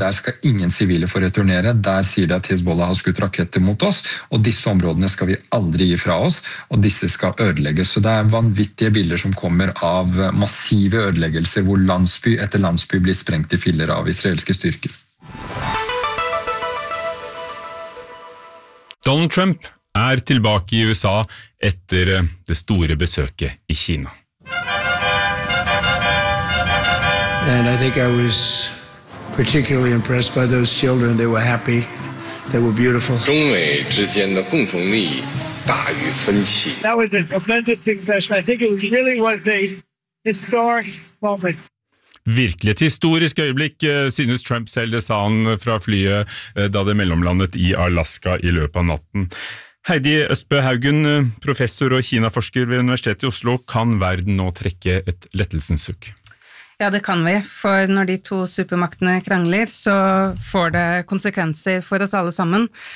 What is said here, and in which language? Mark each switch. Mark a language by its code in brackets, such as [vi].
[no] Der skal ingen sivile få returnere. Der sier de at Hezbollah har skutt raketter mot oss, og disse områdene skal vi aldri gi fra oss, og disse skal ødelegges. Så det er vanvittige bilder som kommer av massive ødeleggelser hvor landsby etter landsby blir sprengt i filler av israelske styrker. Donald Trump er tilbake i USA etter det store besøket i Kina. [en] And I think I was particularly impressed by those children. They were happy. They were beautiful. [zh] 中美之间的共同利益大于分歧. [en] That was a tremendous thing, especially. I think it really was a historic moment. [no] Virkelig et historisk øyeblikk, synes Trump selv, det sa han fra flyet da det mellomlandet i Alaska i løpet av natten. Heidi Østbø Haugen, professor og Kina-forsker ved Universitetet i Oslo, kan verden nå trekke et lettelsensukk? Ja, det kan vi, for når de to supermaktene krangler, så får det konsekvenser for oss alle sammen.